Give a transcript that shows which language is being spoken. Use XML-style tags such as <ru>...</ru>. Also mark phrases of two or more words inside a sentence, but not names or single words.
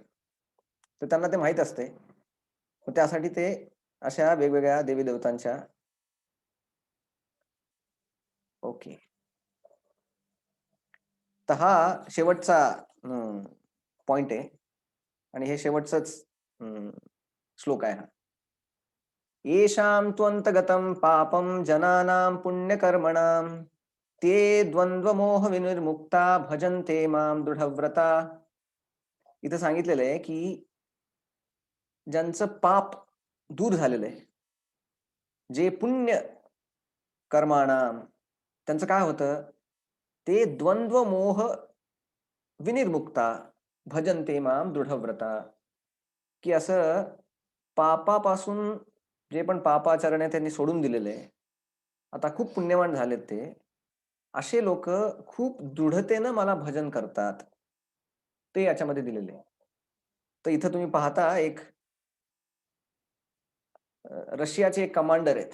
<mr>तर त्यांना ते माहीत असते. मग त्यासाठी ते अशा वेगवेगळ्या देवी-देवतांच्या ओके. तर हा शेवटचा पॉइंट आहे आणि हे शेवटचंच श्लोक आहे हा.</mr> <sa>येषां त्वन्तगतं पापं जनानां पुण्यकर्मणां ते द्वंद्वमोहविनिर्मुक्ता भजन्ते मां दृढव्रता.</sa> <mr>इथं सांगितलेलं आहे, की ज्यांचं पाप दूर झालेलं आहे, जे</mr> <sa>पुण्य कर्माणाम</sa> <mr>त्यांचं काय होतं?</mr> <sa>ते द्वंद्व मोह विनिर्मुक्ता भजन्ते मां दृढव्रता.</sa> <mr>की असं पापापासून जे पण पापाचरण आहे त्यांनी सोडून दिलेलं आहे. आता खूप पुण्यवान झालेत ते. असे लोकं खूप दृढतेनं मला भजन करतात. ते याच्यामध्ये दिलेले आहे. तर इथं तुम्ही पाहता एक रशियाचे एक कमांडर आहेत.</mr>